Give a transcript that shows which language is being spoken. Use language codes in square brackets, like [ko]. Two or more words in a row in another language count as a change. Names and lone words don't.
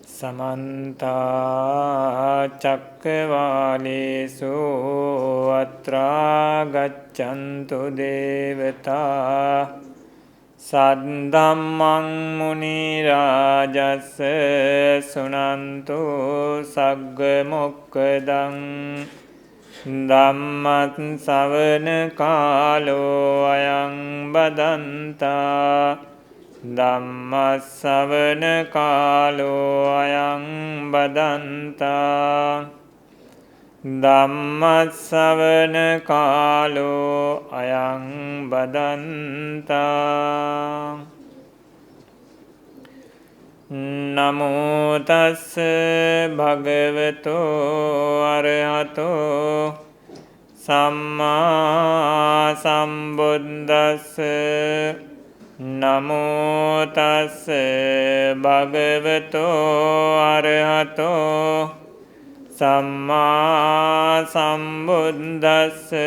[pi] समन्ता चक्रवालेषु अत्रा गच्छन्तु देवता सद्धम्मं मुनिराजस्य शृण्वन्तु सग्गमुक्खदं ධම්මස්සවන කාලෝ අයං බදන්තා ධම්මස්සවන කාලෝ අයං බදන්තා ධම්මස්සවන කාලෝ අයං බදන්තා නමෝ තස්ස භගවතෝ අරහතෝ සම්මා සම්බුද්දස්ස නමෝ තස්ස භගවතෝ අරහතෝ සම්මා සම්බුද්දස්ස